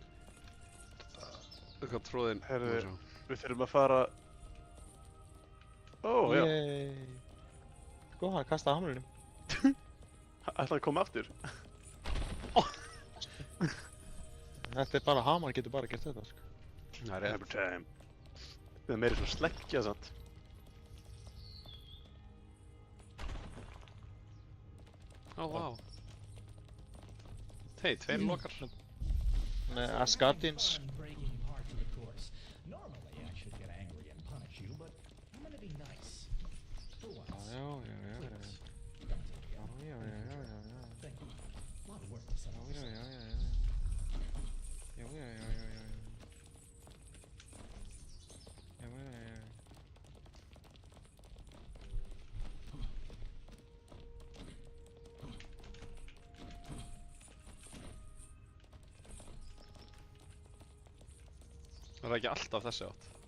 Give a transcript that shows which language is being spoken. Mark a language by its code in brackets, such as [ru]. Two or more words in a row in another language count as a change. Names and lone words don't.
[is] Eitthvað tróðinn. Herðu, við þurfum að fara... Ó, já. Sko, hann kastaði hamrinum. Ætlaði að koma aftur. Þetta er bara, hamar getur bara gert þetta, sko. Það er [en] Every time. [is] Það er meiri svona sleggja, sant? Ó, vá. Hei, tveir lokar. Með Asgardians. [en] I'm breaking parts of the course. Normally I should get angry and punish you, but I'm gonna be nice. For once. [is] Já. [en] Thank you. A lot of work to set up this. [is] Það er ekki alltaf þessi átt.